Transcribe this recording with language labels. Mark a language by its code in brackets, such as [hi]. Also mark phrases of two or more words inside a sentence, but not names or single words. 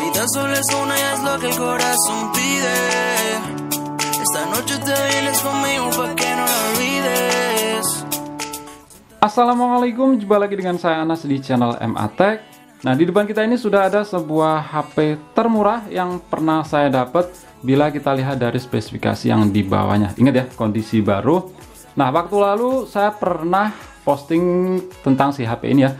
[es] solo es una y es lo que el corazón pide. Esta noche te vienes conmigo pa' que no lo olvides. [id] Assalamualaikum, jumpa lagi dengan saya Anas di channel MA Tech. Nah, di depan kita ini sudah ada sebuah HP termurah yang pernah saya dapat bila kita lihat dari spesifikasi yang di bawahnya. Ingat ya, kondisi baru. Nah, waktu lalu saya pernah posting tentang si HP ini ya.